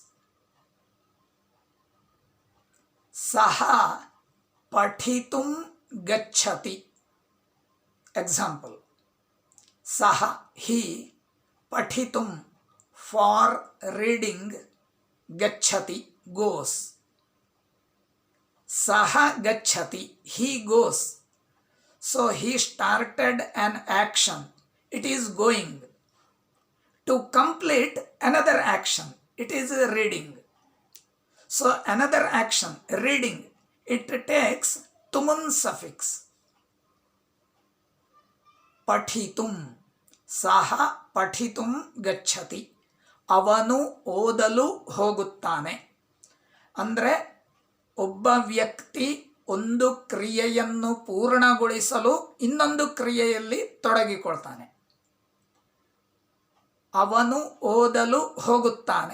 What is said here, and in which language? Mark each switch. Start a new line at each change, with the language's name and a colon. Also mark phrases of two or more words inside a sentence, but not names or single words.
Sanskrit: Saha pathitum gacchati.
English: Example: Saha, he, pathitum, for reading, gacchati, goes.
Sanskrit: Saha gacchati,
English: he goes. So he started an action, it is going. To complete another action, it is reading. So another action, reading, it takes tumun suffix.
Sanskrit: Pathitum, saha pathitum gacchati.
Kannada: ಅವನು ಓದಲು ಹೋಗುತ್ತಾನೆ. ಅಂದರೆ ಒಬ್ಬ ವ್ಯಕ್ತಿ ಒಂದು ಕ್ರಿಯೆಯನ್ನು ಪೂರ್ಣಗೊಳಿಸಲು ಇನ್ನೊಂದು ಕ್ರಿಯೆಯಲ್ಲಿ ತೊಡಗಿಕೊಳ್ತಾನೆ. ಅವನು ಓದಲು ಹೋಗುತ್ತಾನೆ.